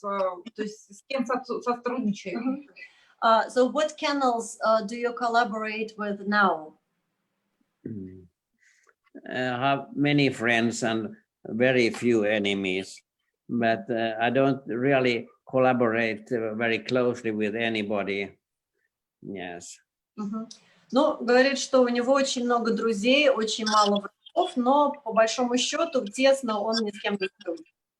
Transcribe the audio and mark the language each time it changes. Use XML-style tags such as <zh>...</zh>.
<ru>То есть с кем сотрудничает?</ru> <en>So what kennels do you collaborate with now? I have many friends and very few enemies, but I don't really collaborate very closely with anybody. Yes.</en> <ru>Ну, говорит, что у него очень много друзей, очень мало врагов, но по большому счету тесно он ни с кем не сотрудничает.</ru>